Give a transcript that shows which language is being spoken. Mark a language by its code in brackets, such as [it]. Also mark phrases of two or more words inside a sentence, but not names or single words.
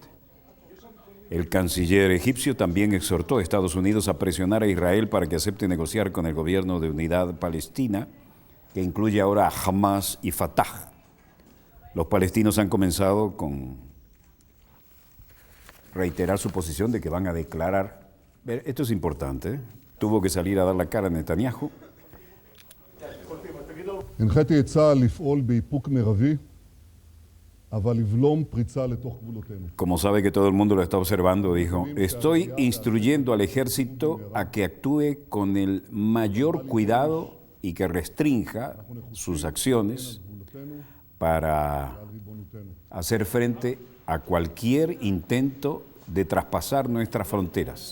[es] El canciller egipcio también exhortó a Estados Unidos a presionar a Israel para que acepte negociar con el gobierno de unidad palestina, que incluye ahora a Hamas y Fatah. Los palestinos han comenzado con reiterar su posición de que van a declarar. Esto es importante, tuvo que salir a dar la cara a Netanyahu. [he] הנחיתי את צה"ל לפעול באיפוק מרבי, אבל לבלום פריצה לתוך גבולותינו. [es] Como sabe que todo el mundo lo está observando, dijo, estoy instruyendo al ejército a que actúe con el mayor cuidado y que restrinja sus acciones para hacer frente a cualquier intento de traspasar nuestras fronteras.